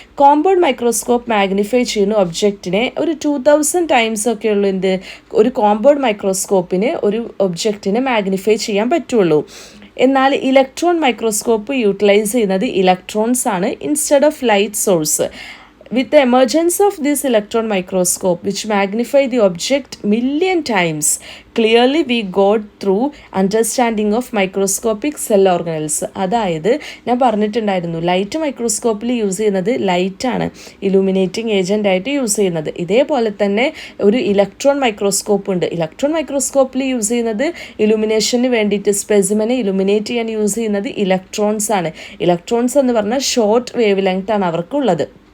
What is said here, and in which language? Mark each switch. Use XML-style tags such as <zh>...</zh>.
<ml>Compound microscope magnify ചെയ്യുന്ന ഒബ്ജക്റ്റിനെ ഒരു 2000 ടൈംസ് ഒക്കെ ഉള്ളൂ എന്ത് ഒരു കോമ്പൗണ്ട് മൈക്രോസ്കോപ്പിന് ഒരു ഒബ്ജക്റ്റിനെ മാഗ്നിഫൈ ചെയ്യാൻ പറ്റുള്ളൂ. എന്നാൽ ഇലക്ട്രോൺ മൈക്രോസ്കോപ്പ് യൂട്ടിലൈസ് ചെയ്യുന്നത് ഇലക്ട്രോൺസ് ആണ്</ml> <en>Instead of light source. With the emergence of this electron microscope which magnify the object million times, clearly we got through understanding of microscopic cell organelles.</en> <ml>അതായത് ഞാൻ പറഞ്ഞിട്ടുണ്ടായിരുന്നു light മൈക്രോസ്കോപ്പിൽ use ചെയ്യുന്നത് ലൈറ്റാണ് illuminating agent ആയിട്ട് use ചെയ്യുന്നത്. ഇതേപോലെ തന്നെ ഒരു ഇലക്ട്രോൺ മൈക്രോസ്കോപ്പ് ഉണ്ട്. ഇലക്ട്രോൺ മൈക്രോസ്കോപ്പിൽ യൂസ് ചെയ്യുന്നത് ഇലൂമിനേഷന് വേണ്ടിയിട്ട് സ്പെസിമെനെ ഇലൂമിനേറ്റ് ചെയ്യാൻ യൂസ് ചെയ്യുന്നത് ഇലക്ട്രോൺസ് ആണ്. ഇലക്ട്രോൺസ് എന്ന് പറഞ്ഞാൽ ഷോർട്ട് വേവ് ലെങ്ത് ആണ് അവർക്കുള്ളത്.</ml>